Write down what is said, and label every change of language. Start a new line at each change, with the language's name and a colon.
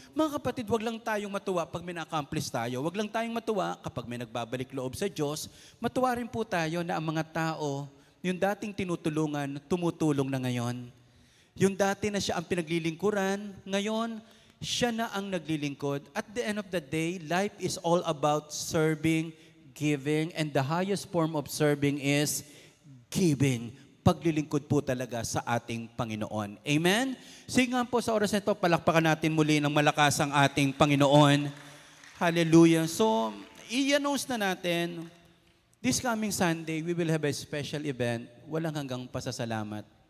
Filipino: Mga kapatid, wag lang tayong matuwa pag may na-accomplish tayo. Wag lang tayong matuwa kapag may nagbabalik loob sa Diyos. Matuwa rin po tayo na ang mga tao, yung dating tinutulungan, tumutulong na ngayon. Yung dati na siya ang pinaglilingkuran, ngayon, siya na ang naglilingkod.
English: At the end of the day, life is all about serving, giving, and the highest form of serving is giving.
Filipino: Paglilingkod po talaga sa ating Panginoon. Amen? Sige nga po sa oras na ito, palakpakan natin muli ng malakas ang ating Panginoon.
English: Hallelujah.
Filipino: So, i-announce na natin,
English: this coming Sunday, we will have a special event, walang hanggang pasasalamat.